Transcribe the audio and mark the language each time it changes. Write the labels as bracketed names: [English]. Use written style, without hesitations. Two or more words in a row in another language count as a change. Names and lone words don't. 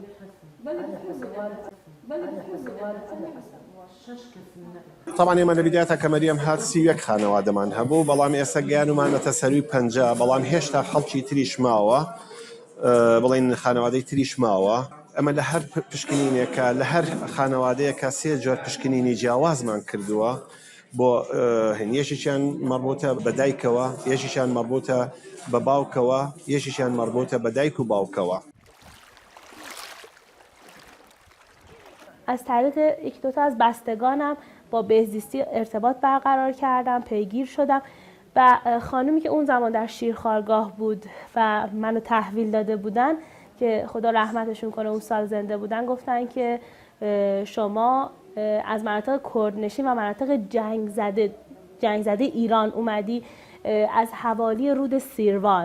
[Central Kurdish] طبعا ئێمە لە بیدایەتە کە مەریەم هات 31 خانەوادەمان هەبوو بەڵام ئێستا گیانومانەتە سەروی 50 بەڵام هێشتا خەڵکی تریش ماوە بڵین خانەوادەی تریش ماوە ئەمە لە هەر پشکنینێکە لە هەر خانەوادەیەکە 3 جۆر پشکنینی جیاوازمان کردووە بۆ یەکێکیان مەربوطە بە دایکەوە یەکێکیان مەربوطە بە باوکەوە یەکێکیان مەربوطە بە دایک و باوکەوە. [Persian] از طریق 1-2 تا از بستگانم با بهزیستی ارتباط برقرار کردم، پیگیر شدم و خانومی که اون زمان در شیرخوارگاه بود و منو تحویل داده بودن که خدا رحمتشون کنه اون سال زنده بودن گفتن که شما از مناطق کردنشین و مناطق جنگ زده ایران اومدی از حوالی رود سیروان.